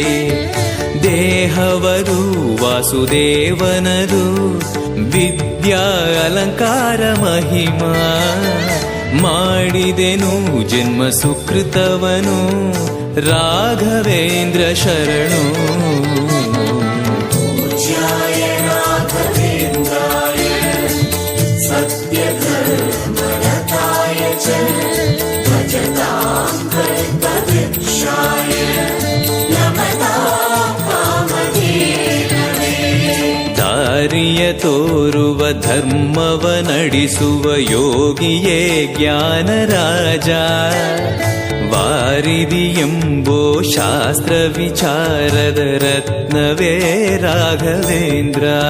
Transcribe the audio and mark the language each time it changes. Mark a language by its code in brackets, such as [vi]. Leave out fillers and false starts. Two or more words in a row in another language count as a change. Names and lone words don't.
[kn] ದೇಹವರು ವಾಸುದೇವನದು ವಿದ್ಯಾ ಅಲಂಕಾರ ಮಹಿಮಾ. ಮಾಡಿದೆನು ಜನ್ಮ ಸುಕೃತವನು ರಾಘವೇಂದ್ರ ಶರಣು. [sa] पूज्याय राघवेन्द्राय सत्यधर्मरताय च भजतां कल्पवृक्षाय नमतां कामधेनवे. [kn] ದಾರಿಯ ತೋರುವ ಧರ್ಮವ ನಡೆಸುವ ಯೋಗಿಯೇ ಜ್ಞಾನರಾಜ. ವಾರಿದಿ ಎಂಬೋ ಶಾಸ್ತ್ರ ವಿಚಾರದ ರತ್ನವೇ ರಾಘವೇಂದ್ರ.